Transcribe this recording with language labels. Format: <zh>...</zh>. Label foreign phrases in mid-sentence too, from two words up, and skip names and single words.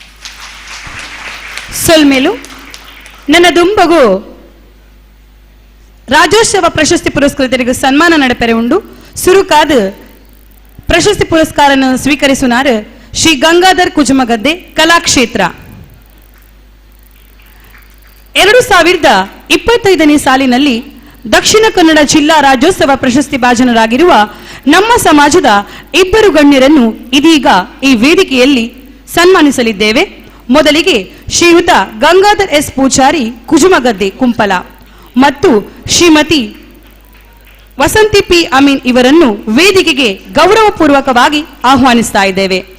<tcy>ಸೊಲ್ಮೇಲು ನನ್ನ ದುಂಬಗು ರಾಜ್ಯೋತ್ಸವ ಪ್ರಶಸ್ತಿ ಪುರಸ್ಕೃತರಿಗೆ ಸನ್ಮಾನ ನಡಪೆರೆ ಉಂಡು ಸುರುಕಾದ ಪ್ರಶಸ್ತಿ ಪುರಸ್ಕಾರನ್ನು ಸ್ವೀಕರಿಸುನಾರು ಶ್ರೀ ಗಂಗಾಧರ್ ಕುಜುಮಗದ್ದೆ ಕಲಾಕ್ಷೇತ್ರ</tcy> <kn>2025ನೇ ಸಾಲಿನಲ್ಲಿ ದಕ್ಷಿಣ ಕನ್ನಡ ಜಿಲ್ಲಾ ರಾಜ್ಯೋತ್ಸವ ಪ್ರಶಸ್ತಿ ಭಾಜನರಾಗಿರುವ ನಮ್ಮ ಸಮಾಜದ ಇಬ್ಬರು ಗಣ್ಯರನ್ನು ಇದೀಗ ಈ ವೇದಿಕೆಯಲ್ಲಿ ಸನ್ಮಾನಿಸಲಿದ್ದೇವೆ. ಮೊದಲಿಗೆ ಶ್ರೀಯುತ ಗಂಗಾಧರ್ ಎಸ್ ಪೂಜಾರಿ ಕುಜುಮಗದ್ದೆ ಕುಂಪಲ ಮತ್ತು ಶ್ರೀಮತಿ ವಸಂತಿ ಪಿ ಅಮೀನ್ ಇವರನ್ನು ವೇದಿಕೆಗೆ ಗೌರವಪೂರ್ವಕವಾಗಿ ಆಹ್ವಾನಿಸ್ತಾ ಇದ್ದೇವೆ.</kn>